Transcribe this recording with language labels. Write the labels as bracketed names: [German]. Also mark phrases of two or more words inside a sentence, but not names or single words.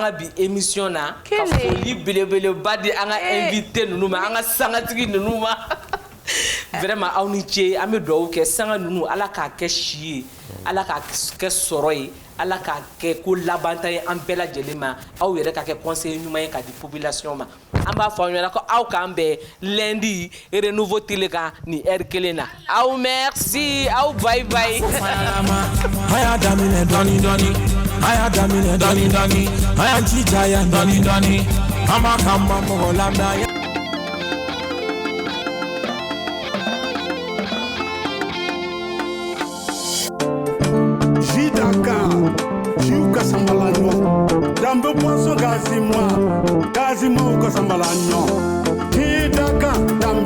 [Bambara] ka bi émission na ka foli belebeleba di an ka invité ninnu ma an ka sangatigi ninnu ma vraiment aw ni ce an bɛ dugawu kɛ sanga ninnu ala k'a kɛ si ye ala k'a kɛ sɔrɔ ye ala k'a kɛ ko labanta ye an bɛɛ lajɛlen ma aw yɛrɛ ka kɛ conseiller ɲuman ye ka di population ma an b'a fɔ aw ɲɛna ko aw k'an bɛn lundi Renouveau Télé kan ni heure kelen na aw merci aw [English] bye bye [Bambara] a y'a daminɛ dɔɔni dɔɔni a y'a daminɛ dɔɔni dɔɔni a y'an jija yan dɔɔni dɔɔni an b'a k'an ma mɔgɔ lamɛn Jiu Casambalanho, Dambe Poisson Gazima, o Casambalanho, Tidaka, Dambe